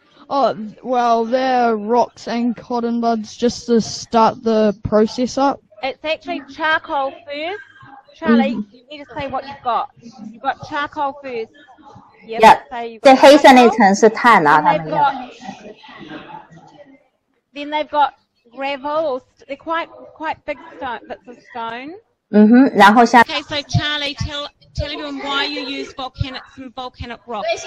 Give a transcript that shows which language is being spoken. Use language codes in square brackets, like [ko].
[en] Oh, well, they're rocks and cotton buds just to start the process up. It's actually charcoal first. Charlie, you need to say what you've got. You've got charcoal first. [zh] Yeah, 这黑色那层是碳啊，他们用。 [en] Then they've got gravel, or they're quite big bits of stone. [zh] 然后下 [en] Okay, so Charlie, tell everyone why you use some volcanic rock.